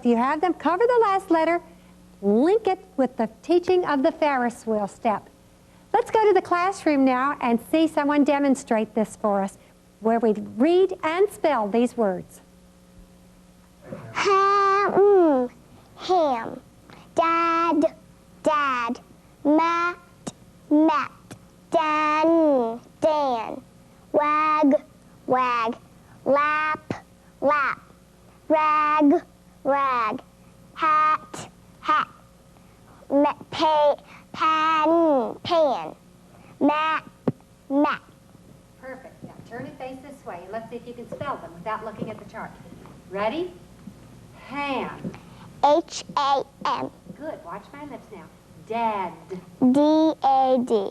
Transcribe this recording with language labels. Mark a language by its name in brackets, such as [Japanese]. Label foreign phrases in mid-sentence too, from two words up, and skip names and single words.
[English] You have them cover the last letter, link it with the teaching of the Ferris wheel step. Let's go to the classroom now and see someone demonstrate this for us, where we read and spell these words. Ham, ham. Dad, dad. Mat, mat. Dan, dan. Wag, wag. Lap, lap. Rag, rag. Hat, hat. Pan, pan. Map, map. Perfect. Now turn and face this way, and let's see if you can spell them without looking at the chart. Ready? Ham. H-A-M. Good. Watch my lips now. Dad. D-A-D.